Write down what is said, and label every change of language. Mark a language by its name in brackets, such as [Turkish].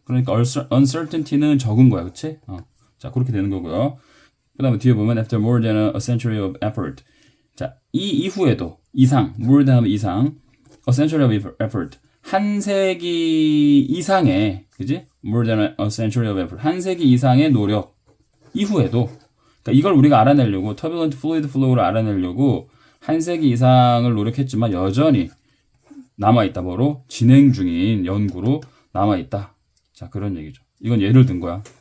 [Korean] 그러니까 uncertainty는 적은 거야, 그치? 자, 그렇게 되는 거고요. 그 다음에 뒤에 보면 [English] after more than a century of effort. [Korean] 자, 이 이후에도 [English] more than 이상, a century of effort. [Korean] 한 세기 이상의, 그지? [English] more than a century of effort. [Korean] 한 세기 이상의 노력. 이후에도 그러니까 이걸 우리가 알아내려고 turbulent fluid flow를 알아내려고 한 세기 이상을 노력했지만 여전히 남아있다. 뭐로? 진행 중인 연구로 남아있다. 자, 그런 얘기죠. 이건 예를 든 거야.